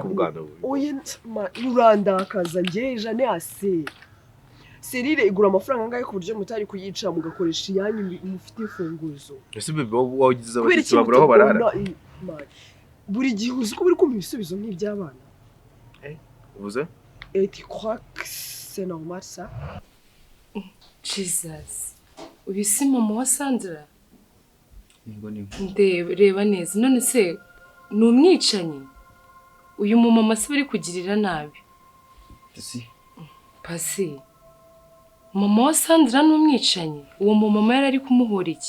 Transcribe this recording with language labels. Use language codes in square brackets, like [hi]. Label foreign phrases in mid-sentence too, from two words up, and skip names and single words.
[rw] Oye urandakaza ngiye jane ase. Serire igura amafaranga angahe ku buryo mutari kuyica mugakoresha iyanyu mufite ifunguzo. Ese bebe wagize abashyitsi babura aho barara. Buri gihe uzi ko buri kumva ibisubizo nk'iby'abana. Uvuze? [fr] Tu crois que c'est normal ça? [rw] Jesus. Uyu si mama wa Sandra? Yego niwe. Reba neza. None se ni umwicanyi? Uyu mumama se bari kugirira nabi? Pasi. Mama wa Sandra ni umwicanyi. Uwo mumama yari ari kumuhora iki?